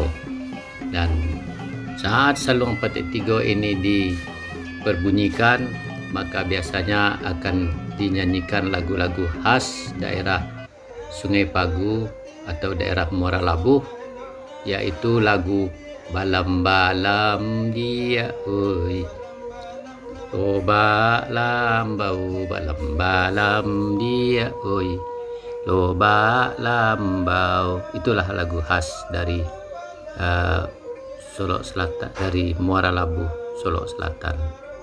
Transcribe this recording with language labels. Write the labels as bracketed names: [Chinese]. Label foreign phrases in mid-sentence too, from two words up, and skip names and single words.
[Indonesian] Dan saat saluang patik tigo ini diperbunyikan, maka biasanya akan dinyanyikan lagu-lagu khas daerah Sungai Pagu atau daerah Muara Labuh, yaitu lagu [Minangkabau] balam-balam dia oi, loba lambau [Indonesian] balam-balam dia oi, loba lambau. Itulah lagu khas dari Solok Selatan, dari Muara Labuh, Solok Selatan.